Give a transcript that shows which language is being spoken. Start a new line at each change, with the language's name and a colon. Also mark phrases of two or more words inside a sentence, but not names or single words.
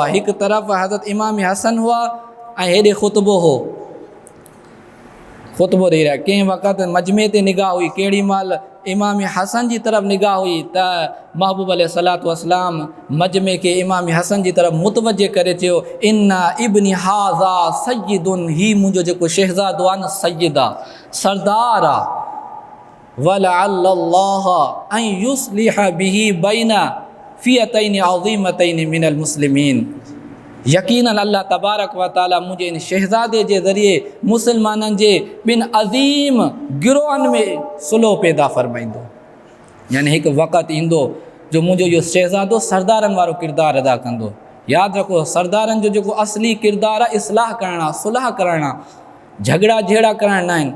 Sindhi: हिकु तरफ़ हज़रत इमाम हसन हुआ ऐं हेॾे ख़ुतबो हो, ख़ुतबो ॾेई रहिया। कंहिं वक़्तु मजमे ते निगाह हुई, केॾी महिल इमाम हसन जी तरफ़ निगाह हुई त महबूब अलैहिस्सलातु वस्सलाम मजमे के इमाम हसन जी तरफ़ मुतवजे करे चयो,
Arabic: إن ابني هذا سيد,
Sindhi: ही मुंहिंजो जेको शहज़ादो आहे न सय्यिद आहे, सरदार आहे,
Arabic: ولعل الله أن يصلح به بين فئتين عظيمتين من المسلمين,
Sindhi: यकीनन
Arabic: الله تبارك وتعالى
Sindhi: मुंहिंजे इन शहज़ादे जे ज़रिए मुसलमाननि जे 2 अज़ीम गिरोहनि में सुलह पैदा फ़रमाईंदो। यानी हिकु वक़्तु ईंदो जो मुंहिंजो इहो शहज़ादो सरदारनि वारो किरदारु अदा कंदो। यादि रखो, सरदारनि जो जेको असली किरदारु आहे इस्लाह करणु आहे, सुलह करणु आहे, झगड़ा जहिड़ा करणु न आहिनि।